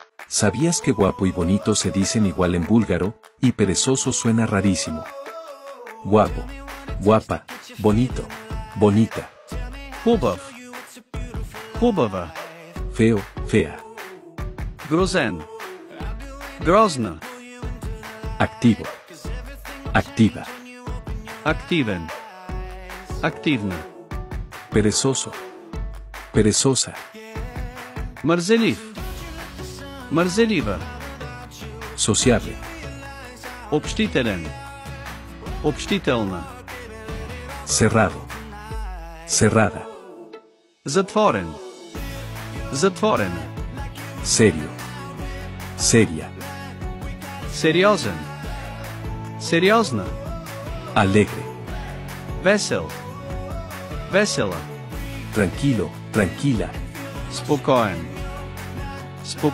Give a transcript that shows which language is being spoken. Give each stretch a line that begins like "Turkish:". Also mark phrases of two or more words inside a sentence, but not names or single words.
Spanish: ¿Sabías que guapo y bonito se dicen igual en búlgaro, y perezoso suena rarísimo? Guapo, guapa, bonito, bonita.
Bulgarian: Хубав. Хубава.
Spanish: Feo, fea.
Bulgarian: Грозен. Грозна.
Spanish: Activo. Activa.
Bulgarian: Активен. Активна.
Spanish: Perezoso. Perezosa.
Bulgarian: Мързелив. Мързелива.
Spanish: Sociable.
Bulgarian: Общителен. Общителна.
Spanish: Cerrado. Cerrada.
Bulgarian: Затворен. Затворена.
Spanish: Serio. Seria.
Bulgarian: Сериозен. Сериозна.
Spanish: Alegre.
Bulgarian: Весел. Весела.
Spanish: Tranquilo, tranquila.
Bulgarian: Спокоен. Спокоен.